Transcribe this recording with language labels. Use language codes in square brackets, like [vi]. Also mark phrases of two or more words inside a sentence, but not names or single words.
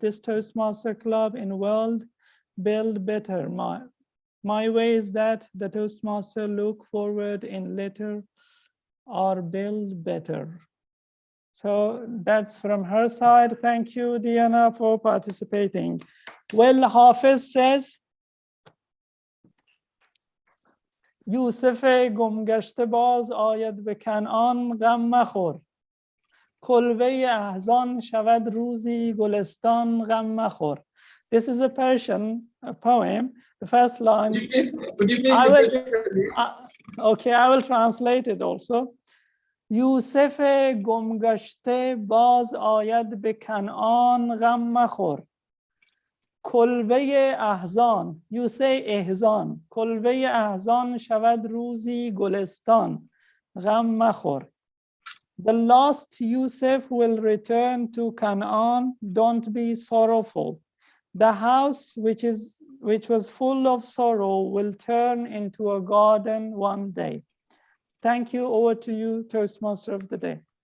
[en] This Toastmaster Club in world build better. My way is that the Toastmaster look forward in letter or build better. So that's from her side. Thank you, Diana, for participating. Well, Hafiz says, [fa] یوسف گمگشته باز آید به کنعان غم مخور کلبه احزان شود روزی گلستان غم مخور. [en] This is a Persian poem. The first line. Could you please Okay, I will translate it also. [fa] یوسف گمگشته باز آید به کنعان غم مخور کلبه احزان [en] you say [fa] احزان کلبه احزان شود روزی گلستان غم مخور. [en] The lost Yusuf will return to Canaan. Don't be sorrowful. The house which was full of sorrow will turn into a garden one day. Thank you. Over to you, Toastmaster of the day.